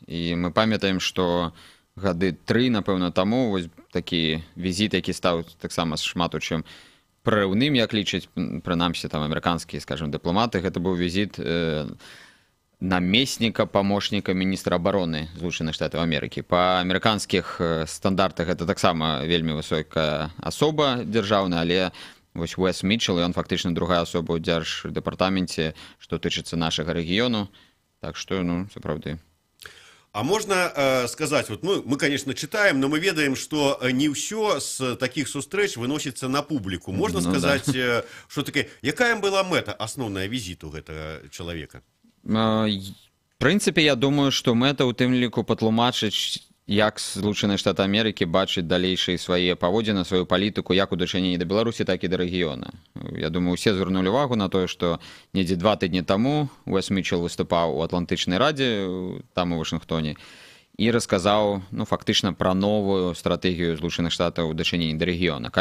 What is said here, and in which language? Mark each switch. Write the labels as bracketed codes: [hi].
[be] І мы памятаем, што гады 3, напэўна, таму вось такі візіт, які стаў таксама шмат у чым прарыўным, як лічаць, прынамсі, там амерыканскія, скажем, дыпламаты, гэта быў візіт намесніка памочніка міністра абароны Злучаных Штатаў Амерыкі. Па амерыканскіх стандартах гэта таксама вельмі высокая асоба дзяржаўная, але вось Уэс Мітчел, ён фактычна другая асоба ў дзярждэпартаменце, што тычыцца нашага рэгіёну. Так што, сапраўды. [ru] А можно сказать, вот мы, конечно, читаем, но мы ведаем, что не все с таких встреч выносится на публику. Можно сказать, что такая, [be] якая была мэта [ru] основная визиту этого человека? [be] В прынцыпе, я думаю, што мэта ў тым ліку патлумачыць, як Злучаныя Штаты Амерыкі бачаць далейшыя свае паводзіны, сваю палітыку, як у дачыненні да Беларусі, так і да рэгіёна. Я думаю, усе звярнулі увагу на тое, што недзе 2 тыдні таму Уэс Мітчел выступаў у Атлантычнай радзе, там у Вашынгтоне, і расказаў, фактычна пра новую стратэгію Злучаных Штатаў у дачыненні да рэгіёна.